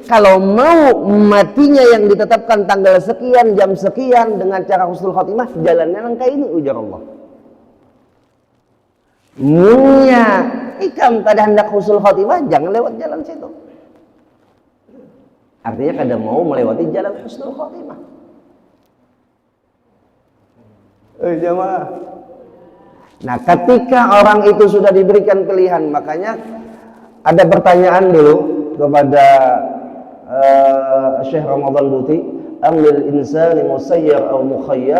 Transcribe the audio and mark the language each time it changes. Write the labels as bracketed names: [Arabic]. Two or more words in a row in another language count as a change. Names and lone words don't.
[Indonesian] Kalau mau matinya yang ditetapkan tanggal sekian, jam sekian dengan cara [Arabic] husnul khatimah, [Indonesian] jalannya langkah ini ujar Allah. [Banjar] Munya ikam kada hendak [Arabic] husnul khatimah, [Banjar] jangan lewat jalan situ. [Indonesian] Artinya kada mau melewati jalan [Arabic] husnul khatimah. [Indonesian] Jamaah. Nah, ketika orang itu sudah diberikan pilihan, makanya ada pertanyaan dulu kepada Syekh Ramadan Buti, [Arabic] "Amlil insani musayyar [Indonesian] atau mukhayyar?"